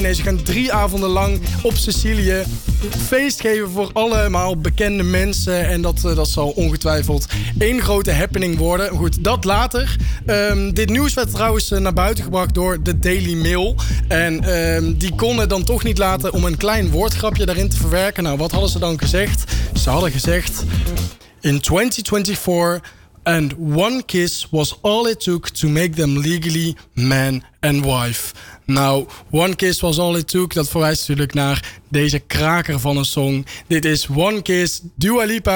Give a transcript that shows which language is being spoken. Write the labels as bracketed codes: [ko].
[nl] Nee, ze gaan 3 avonden lang op Sicilië feest geven voor allemaal bekende mensen. En dat zal ongetwijfeld één grote happening worden. Goed, dat later. Dit nieuws werd trouwens naar buiten gebracht door de Daily Mail. En die konden dan toch niet laten om een klein woordgrapje daarin te verwerken. Nou, wat hadden ze dan gezegd? Ze hadden gezegd, [en] in 2024, and one kiss was all it took to make them legally man and wife. [nl] Nou, [en] one kiss was all it took. [nl] Dat verwijst natuurlijk naar deze kraker van een song. Dit is One Kiss, Dua Lipa.